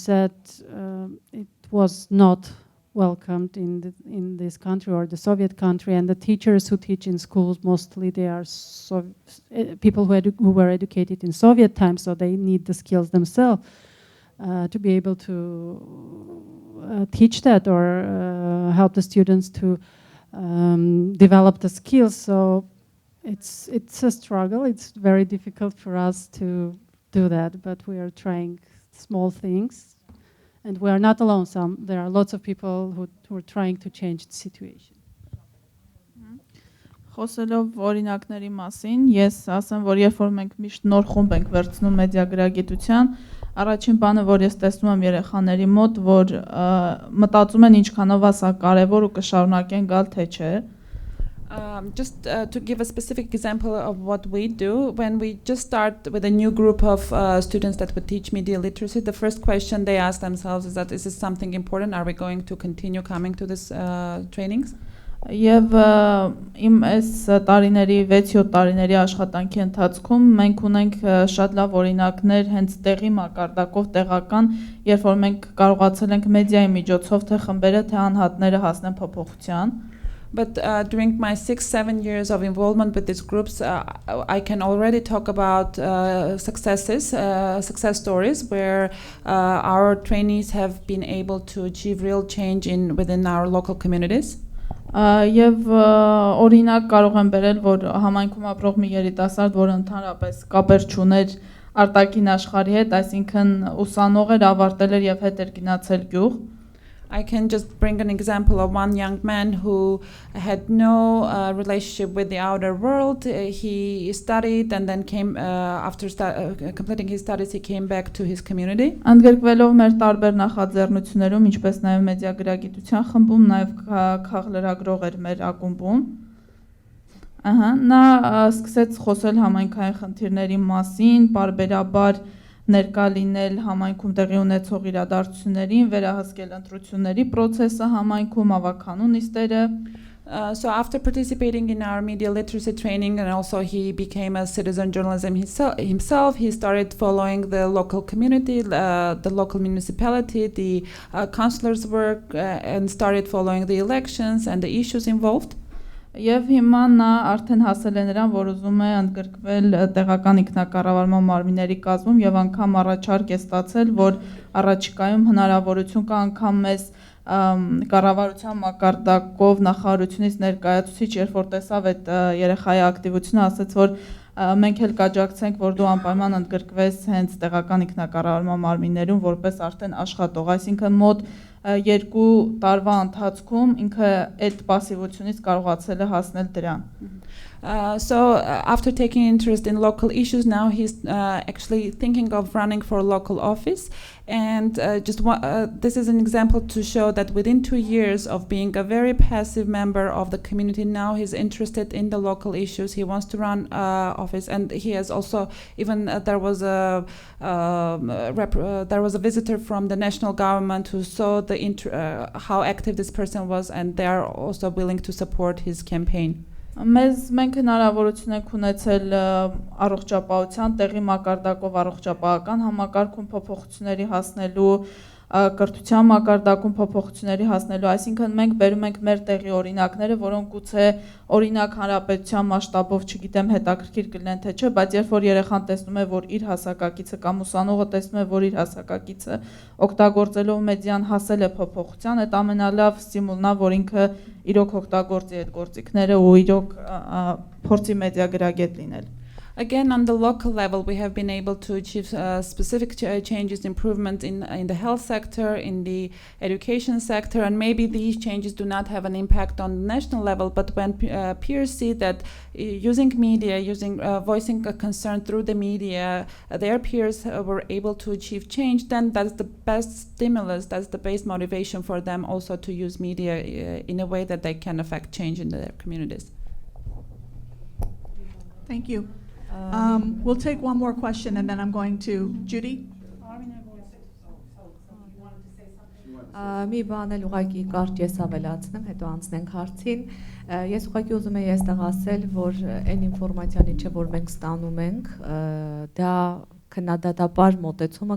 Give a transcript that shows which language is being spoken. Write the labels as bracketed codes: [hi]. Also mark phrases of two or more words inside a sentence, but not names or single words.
[en] said, it was not welcomed in this country or the Soviet country, and the teachers who teach in schools mostly they are people who were educated in Soviet times, so they need the skills themselves to be able to teach that or help the students to develop the skills. So it's a struggle. It's very difficult for us to do that, but we are trying small things. And we are not alone. There are lots of people who are trying to change the situation. [hy] Խոսելով օրինակների մասին, ես ասեմ, որ երբ որ մենք միշտ նոր խումբ ենք վերցնում մեդիա գրագիտության, առաջին բանը, որ ես տեսնում եմ երեխաների մոտ, որ մտածում են ինչքանով է սա կարևոր ու կշարունակեն գալ, թե չէ. [en] Just to give a specific example of what we do, when we just start with a new group of students that would teach media literacy, the first question they ask themselves is that, is this something important? Are we going to continue coming to this trainings? [hy] Եվ իմ այս տարիների 6-7 տարիների աշխատանքի ընթացքում մենք ունենք շատ լավ օրինակներ հենց տեղի մակարդակով տեղական, երբ որ մենք կարողացել ենք մեդիայի միջոցով թե խմբերը թե անհատները հասնեն փոփոխության. [en] But during my 6-7 years of involvement with these groups, I can already talk about success stories where our trainees have been able to achieve real change within our local communities. [hy] Եվ օրինակ կարող եմ բերել, որ համայնքում ապրող մի երիտասարդ, որը ընդհանրապես կապեր չուներ արտաքին աշխարհի հետ, այսինքն ուսանող էր, ավարտել էր եւ հետ էր գնացել գյուղ. [en] I can just bring an example of one young man who had no relationship with the outer world. He studied and then after completing his studies, he came back to his community. [hy] Ընդգրկվելով մեր տարբեր նախաձեռնություններում, ինչպես նաև մեդիա գրագիտության խմբում, նաև քաղաքլրագրող էր մեր ակումբում. Նա սկսեց խոսել համայնքային խնդիրների մասին, պարբերաբար ներկա լինել համայնքում տեղի ունեցող իրադարձություններին, վերահսկել ընտրությունների process-ը համայնքում, ավականու նիստերը. [en] So after participating in our media literacy training, and also he became a citizen journalism himself, he started following the local community, the local municipality, the councillors' work, and started following the elections and the issues involved. [hy] Եվ հիմա նա արդեն հասել է նրան, որ ուզում է ընդգրկվել տեղական ինքնակառավարման մարմինների կազմում եւ անգամ առաջարկ է ստացել, որ առաջիկայում հնարավորություն կա անգամ մեզ կառավարության մակարդակով նախարարությունից ներկայացուցիչ, երբ որ տեսավ այդ երեխայի ակտիվությունը, ասաց, որ մենք էլ կաջակցենք, որ դու անպայման ընդգրկվես հենց տեղական ինքնակառավարման մարմիններում որպես արդեն աշխատող, այսինքն մոտ 2 տարվա ընթացքում ինքը այդ пассивությունից կարողացել է հասնել դրան։ [en] So after taking interest in local issues, now he's actually thinking of running for a local office. And this is an example to show that within 2 years of being a very passive member of the community, now he's interested in the local issues. He wants to run office, and he has also even there was a visitor from the national government who saw the how active this person was, and they are also willing to support his campaign. [hy] Մենք հնարավորություն ենք ունեցել առողջապահության տեղի մակարդակով առողջապահական համակարգում փոփոխությունների հասնելու, կրթության մակարդակում փոփոխությունների հասնելու, այսինքն մենք բերում ենք մեր տեղի օրինակները, որոնք գուցե օրինակ հանրապետության մասշտաբով, չգիտեմ, հետաքրքիր կլինեն թե չէ, բայց երբ որ երեխան տեսնում է, որ իր հասակակիցը կամ ուսանողը տեսնում է, որ իր հասակակիցը օգտագործելով մեդիան հասել է փոփոխության, այդ ամենալավ ստիմուլն է, որ ինքը իրոք օգտագործի այդ գործիքները ու իրոք փորձի մեդիա գրագետ լինել։ [en] Again, on the local level, we have been able to achieve specific changes, improvement in the health sector, in the education sector, and maybe these changes do not have an impact on the national level, but when peers see that using media, voicing a concern through the media, their peers were able to achieve change, then that's the best stimulus, that's the best motivation for them also to use media in a way that they can affect change in their communities. Thank you. We'll take one more question and then I'm going to Judy. [hy] Մի բան էլ ուղղակի կարճ ես ավելացնեմ, հետո անցնենք հարցին։ Ես ուղղակի ուզում եի այստեղ ասել, որ այն ինֆորմացիան ինչը որ մենք ստանում ենք, դա քննադատաբար մոտեցումը